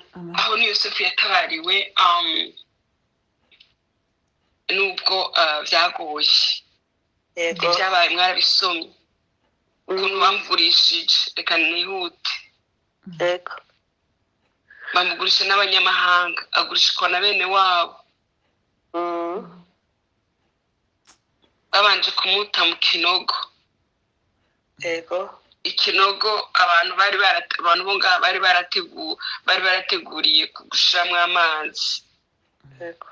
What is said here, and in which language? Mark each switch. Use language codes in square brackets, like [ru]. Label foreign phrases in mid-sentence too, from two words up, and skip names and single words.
[rn] Aho ni Yosefu yatabariwe, nubwo byagoye. Yego. Ibyabaye mwarabisomye ukuntu bamugurishije. Reka nihute. Yego. Bamugurisha n'abanyamahanga, agurishwa na bene wabo. Babanje kumuta mu kinogo, yego ikinogo abantu abantu bo ngaha bari barateguriye gushiramwo amazi, yego